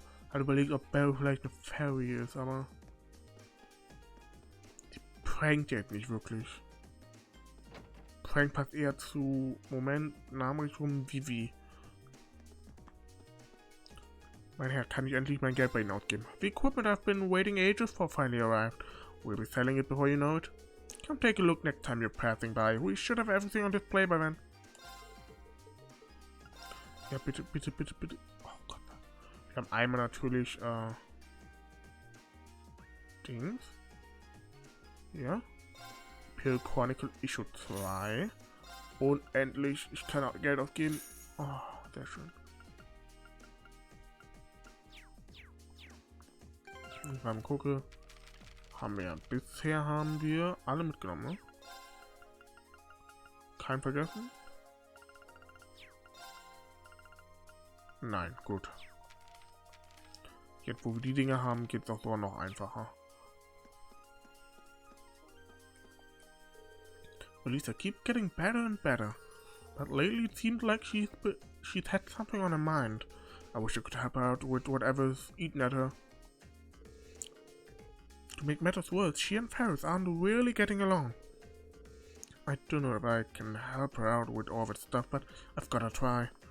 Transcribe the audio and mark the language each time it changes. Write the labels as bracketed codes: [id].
[de] Hat überlegt, ob Barry vielleicht eine Fairy ist, aber die prankt jetzt nicht wirklich. Prank passt eher zu Nachrichten Vivi. Mein Herr, kann ich endlich mein Geld bei Ihnen ausgeben? [en] The equipment I've been waiting ages for finally arrived. We'll be selling it before you know it. Come take a look next time you're passing by. We should have everything on display by then. [de] Ja, bitte, bitte, bitte, bitte. Oh Gott. Wir haben einmal natürlich, Dings. Ja. Pill Chronicle Issue 2. Und endlich, ich kann auch Geld ausgeben. Oh, sehr schön. Ich mal gucke. Bisher haben wir alle mitgenommen, ne? Kein vergessen? Nein, gut. Jetzt, wo wir die Dinge haben, geht es auch sogar noch einfacher. [en] Lisa keeps getting better and better, but lately it seems like she's had something on her mind. I wish I could help her out with whatever's eaten at her. To make matters worse, she and Ferris aren't really getting along. I don't know if I can help her out with all that stuff, but I've gotta try.